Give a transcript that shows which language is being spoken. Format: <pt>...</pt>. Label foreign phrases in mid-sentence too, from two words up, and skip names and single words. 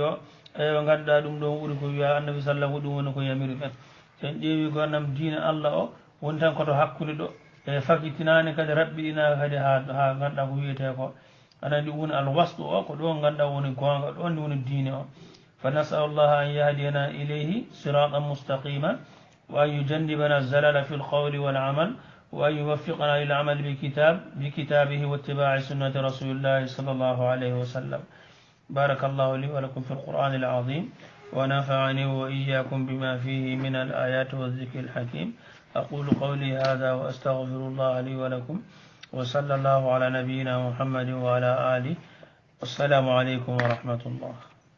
<ff>o eyo ganduɗa ɗum ɗon ɓuuri ko wiya annabi sallam ko ɗum woni ko yamiri ɓen sen ƴeewi gonnam diina allah o woni tan koto hakkude ɗo e fakkitinani kadi raɓɓiɗinaka kadi ha ganduɗa ko wiyete ko anani ɗum woni alwasɗu o ko ɗo ganduɗa woni gonga ɗon ndi woni diine o</ff> <ar>فنسأل الله أن يهدينا إليه صراطا مستقيما وأن يجنبنا الضلال في القول والعمل وأن يوفقنا للعمل بكتابه واتباع سنة رسول الله صلى الله عليه وسلم بارك الله لي ولكم في القرآن العظيم ونفعني وإياكم بما فيه من الآيات والذكر الحكيم أقول قولي هذا وأستغفر الله لي ولكم وصلى الله على نبينا محمد وعلى آله والسلام عليكم ورحمة الله</ar>